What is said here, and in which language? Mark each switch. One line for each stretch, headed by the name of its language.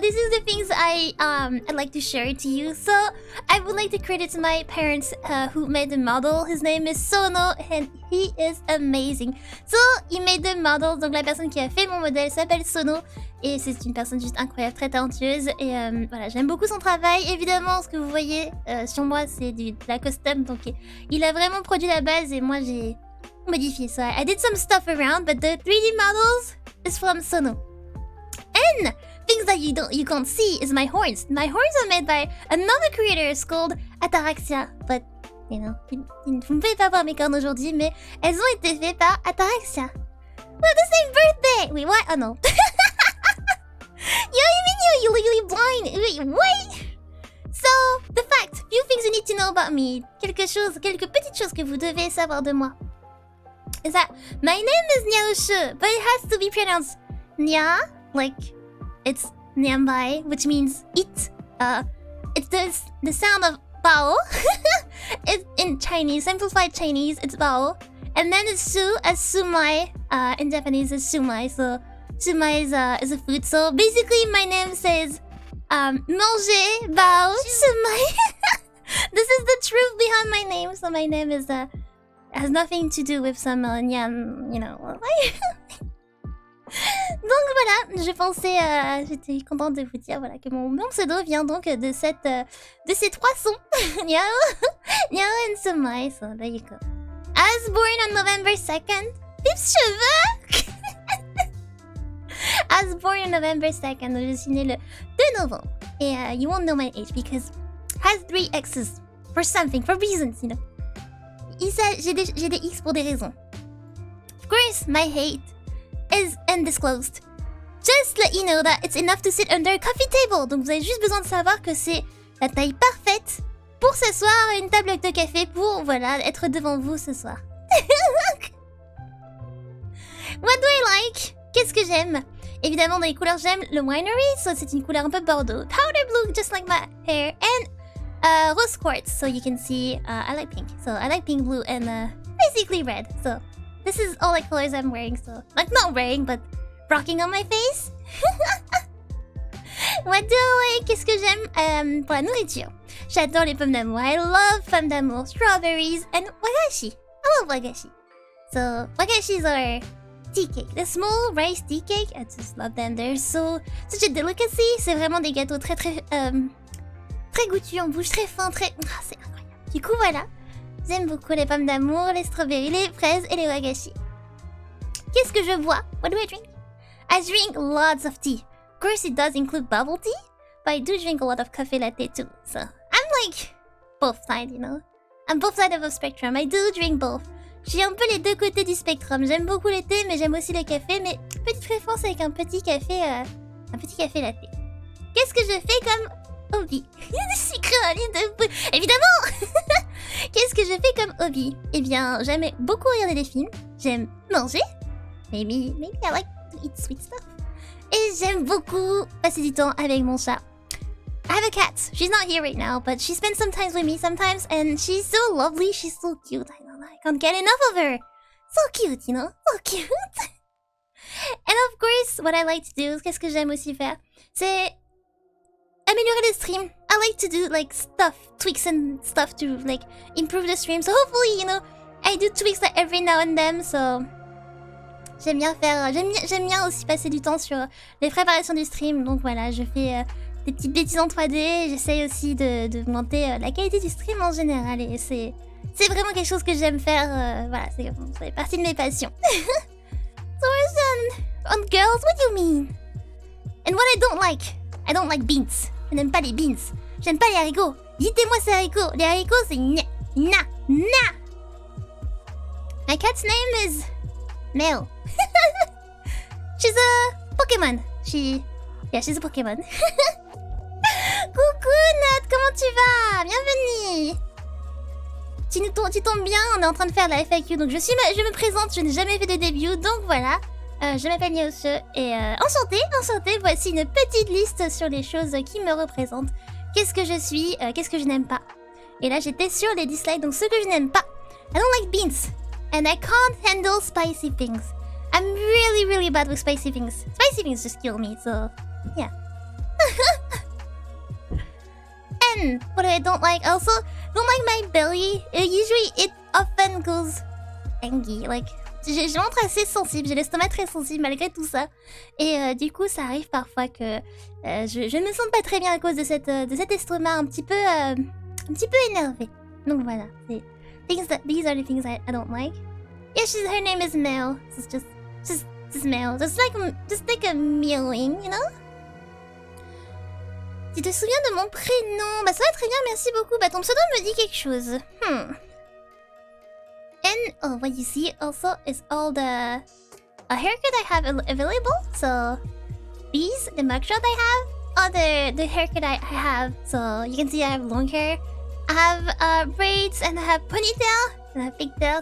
English: This is the things I'd like to share to you. So I would like to credit my parents who made the model. His name is Sono and he is amazing. So he made the model.
French: Donc la personne qui a fait mon modèle s'appelle Sono et c'est une personne juste incroyable, très talentueuse. Et voilà, j'aime beaucoup son travail. Évidemment, ce que vous voyez sur moi, c'est de la custom. Donc il a vraiment produit la base et moi j'ai modifié ça.
English: I did some stuff around, but the 3D models is from Sono. And things that you can't see is my horns. My horns are made by another creator. It's called Ataraxia. But, you know,
French: vous ne pouvez pas voir mes cornes aujourd'hui, mais elles ont été faites par Ataraxia.
English: We have the same birthday! Wait, what? Oh no. Yo, you mean you're legally blind? Wait, what? So, the fact, few things you need to know about me.
French: Quelques petites choses que vous devez savoir de moi.
English: Is that my name is Nyao Shu, but it has to be pronounced Nya, like it's Nyambai, which means eat. It's the sound of bao. It's in Chinese, simplified Chinese, it's bao. And then it's Shu as sumai. In Japanese it's shumai. So sumai is a food. So basically my name says
French: manger
English: bao sumai. This is the truth behind my name. So my name is has nothing to do with some nyam, you know.
French: Donc voilà, je pensais, j'étais contente de vous dire voilà que mon pseudo vient donc de ces 3 sons.
English: Nyao and Sumai, so there you go. I was born on November 2nd.
French: Pips cheveux.
English: I was born on November 2nd,
French: donc je suis née le 2 novembre. Et
English: you won't know my age because it has 3 X's for something, for reasons, you know.
French: J'ai des X pour des raisons.
English: Of course, my hate is undisclosed. Just let you know that it's enough to sit under a coffee table.
French: Donc vous avez juste besoin de savoir que c'est la taille parfaite pour s'asseoir à une table de café pour, voilà, être devant vous ce soir.
English: What do I like?
French: Qu'est-ce que j'aime? Évidemment, dans les couleurs, j'aime le winery.
English: So
French: c'est une couleur un peu bordeaux.
English: Powder blue, just like my hair. And rose quartz. So you can see, I like pink. So I like pink, blue, and basically red. So this is all the colors I'm wearing, so... Like, not wearing, but rocking on my face. What do I like?
French: Qu'est-ce que j'aime pour la nourriture? J'adore les pommes d'amour.
English: I love pommes d'amour, strawberries, and wagashi. I love wagashi. So, wagashis are tea cake. The small rice tea cake, I just love them. They're such a delicacy.
French: C'est vraiment des gâteaux très goûtus en bouche, très fins, très... Ah, c'est incroyable. Du coup, voilà. J'aime beaucoup les pommes d'amour, les
English: strawberries,
French: les fraises et les wagashi. Qu'est-ce que je bois?
English: What do I drink? I drink lots of tea. Of course, it does include bubble tea, but I do drink a lot of coffee latte too. So I'm like both sides, you know. I'm both sides of a spectrum. I do drink both.
French: Je suis un peu les deux côtés du spectrum. J'aime beaucoup le thé, mais j'aime aussi le café. Mais petite réponse avec un petit café latte. Qu'est-ce que je fais comme hobby? C'est écrit dans la liste de... Évidemment. Qu'est-ce que je fais comme hobby? Eh bien, j'aime beaucoup regarder des films. J'aime manger.
English: Maybe I like to eat sweet stuff.
French: Et j'aime beaucoup passer du temps avec mon chat.
English: I have a cat. She's not here right now, but she spends some time with me sometimes, and she's so lovely. She's so cute. I don't know. I can't get enough of her. So cute, you know? So cute. And of course, what I like to do,
French: qu'est-ce que j'aime aussi faire, c'est améliorer le stream.
English: I like to do like stuff, tweaks and stuff to like improve the stream. So hopefully, you know, I do tweaks like every now and then. So
French: j'aime bien aussi passer du temps sur les préparations du stream. Donc voilà, je fais des petites bêtises en 3D. J'essaye aussi de monter la qualité du stream en général. Et c'est vraiment quelque chose que j'aime faire. Voilà, c'est partie de mes passions.
English: Thorson, on girls, what do you mean? And what I don't like beans.
French: Je n'aime pas les beans. J'aime pas les haricots. Dites-moi ces haricots. Les haricots, c'est na.
English: My cat's name is Mel. She's a Pokémon. She's a Pokémon.
French: Coucou Nat, comment tu vas? Bienvenue. Tu tombes bien, on est en train de faire la FAQ, donc je me présente, je n'ai jamais fait de début, donc voilà. Je m'appelle Nyao Shu et enchantée, voici une petite liste sur les choses qui me représentent. Qu'est-ce que je suis, qu'est-ce que je n'aime pas. Et là j'étais sur les dislikes, donc ce que je n'aime pas.
English: I don't like beans, and I can't handle spicy things. I'm really bad with spicy things. Spicy things just kill me, so yeah. And what I don't like, also don't like my belly. Usually it often goes angry, like
French: je montre assez sensible, j'ai l'estomac très sensible malgré tout ça. Et du coup, ça arrive parfois que je ne me sens pas très bien à cause de cet estomac un petit peu énervé. Donc voilà,
English: these are the things I don't like. Yeah, her name is Mel. It's just Mel, just like a meowing, you know.
French: Tu te souviens de mon prénom? Bah ça va très bien, merci beaucoup. Bah ton pseudo me dit quelque chose.
English: And what you see also is all the haircut I have available. So these, the mugshot I have, are the haircut I have. So you can see I have long hair, I have braids, and I have ponytail, and I have pigtail.